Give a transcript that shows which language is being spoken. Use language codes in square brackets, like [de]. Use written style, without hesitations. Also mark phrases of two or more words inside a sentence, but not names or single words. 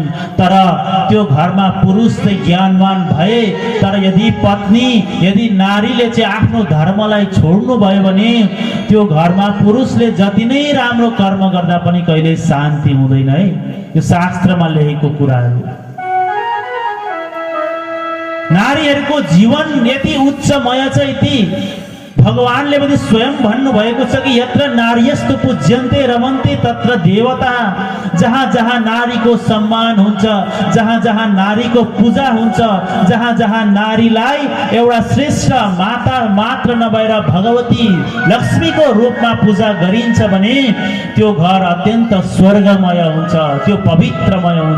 [ne] तर त्यो घरमा पुरुष चाहिँ ज्ञानवान भए, तर यदि पत्नी यदि नारीले चाहिँ आफ्नो धर्मलाई छोड्नु भयो भने त्यो घरमा पुरुषले जति नै राम्रो कर्म गर्दा पनि कहिले शान्ति हुँदैन है। यो शास्त्रमा लेखेको कुराहरू। नारीहरूको जीवन यति उच्चमय छ, यति भगवानले पनि स्वयं भन्नुभएको छ कि [sa] यत्र नार्यस्तु पूज्यन्ते रमन्ते तत्र देवता। [ne] जहाँ जहाँ नारीको सम्मान हुन्छ, जहाँ जहाँ नारीको पूजा हुन्छ, जहाँ जहाँ नारीलाई एउटा श्रेष्ठ माता मात्र नभएर भगवती लक्ष्मीको रूपमा पूजा गरिन्छ भने त्यो घर अत्यन्त स्वर्गमय हुन्छ, त्यो पवित्रमय हुन्छ।